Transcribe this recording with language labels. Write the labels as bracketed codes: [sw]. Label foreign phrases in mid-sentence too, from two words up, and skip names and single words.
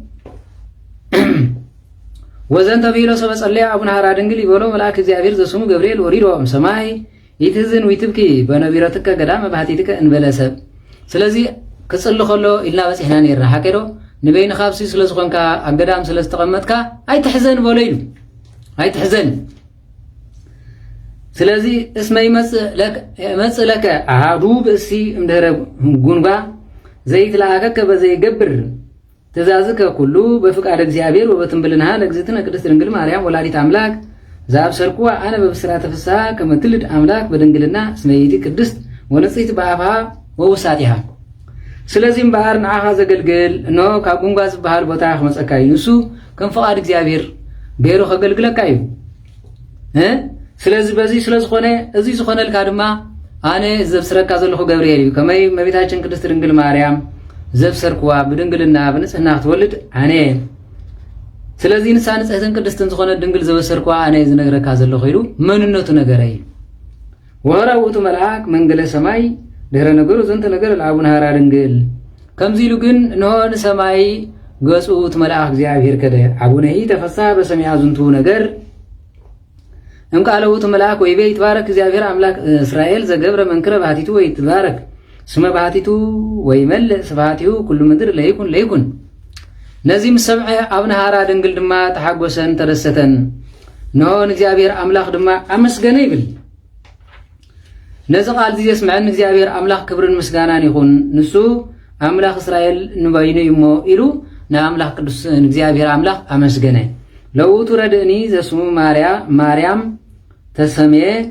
[gez] ወዘንተ ቢሎ ሰበጸለያ አቡነ ሓራድንግል ይበሎ መልአክ እግዚአብሔር ዘስሙ ገብርኤል ወሪዶም ሰማይ ይትዝን ወይትብኪ በነቢረትከ ገዳመ ባህቲትከ እንበለሰብ ስለዚህ [ti] ክጽል ከሎ ኢልና በጽሕና ነርና ሓቀዶ ንበይን ካብሲ ስለዝኾንካ አገዳም ስለዝተቀመጥካ አይተሕዘን በሎ ኢሉ አይተሕዘን [gez] ስለዚህ እስመ ይመጽእ ለከ አሐዱ ብእሲ እምድኅረ ጉንጓ ዘይትለአከከ በዘይገብር ትእዛዝከ ኩሉ በፍቃድ እግዚአብሔር ወበትንብልንሃ ለእግዝእትነ ቅድስት ድንግል ማርያም ወላዲት አምላክ ዘአብሰርኩዋ አነ በብስራተ ፍስሐ ከመ ትልድ አምላክ በድንግልና እስመ ይእቲ ቅድስት ወንጽሕት በአፍሃ ወውሳጢሃ ስለዚህም [ti] ባህር ንዓኻ ዘገልግል እነሆ ካብ ጉንጓ ዝበሃል ቦታ ክመፀካ እዩ ንሱ ከም ፍቃድ እግዚአብሔር ገይሩ ከገልግለካ እዩ ስለዚህ በዚህ ስለዝኾነ እዚ ዝኾነልካ ድማ ኣነ ዘብስረካ ዘለኹ ገብርኤል እዩ ከመይ እመቤታችን ቅድስት ድንግል ማርያም ዘብሰርክዋ ብድንግልና ብንጽህና ክትወልድ ኣነ ስለዚህ ንሳ ንጽሕትን ቅድስትን ዝኾነ ድንግል ዘበሰርክዋ ኣነ ዝነግረካ ዘለኹ ኢሉ መንነቱ ነገረይ [gez] ወራ ውእቱ መልአክ መንገለ ሰማይ ድህረ ነገሩ ዘንተ ነገር ለአቡነ ሐራ ድንግል [ti] ከምዚ ኢሉ ግን እንሆ ንሰማይ ገጹ [gez] መልአክ እግዚአብሔር ከደ አቡነሂ ተፈሳ በሰማይ ዝንቱ ነገር እንቃለ ውእቱ መልአክ ወይቤ ይትባረክ እግዚአብሔር አምላክ እስራኤል ዘገብረ መንክረ ባህቲቱ ወይትባረክ ስመ ባህቲቱ ወይመልእ ስብሐቲሁ ኩሉ ምድር ለይኩን ለይኩን [ti] ነዚህም ሰምዐ አቡነ ሐራ ድንግል ድማ ተሓጎሰን ተደሰተን ንሆን እግዚአብሔር አምላክ ድማ አመስገነ ይብል ነዚ ቃል እዚ የስምዐን እግዚአብሔር አምላክ ክብርን ምስጋናን ይኹን ንሱ አምላክ እስራኤል ንበይኑ ይሞ ኢሉ ንአምላክ ቅዱስ እግዚአብሔር አምላክ አመስገነ ለውቱ ረድእኒ ዘስሙ ማርያም ተሰምየ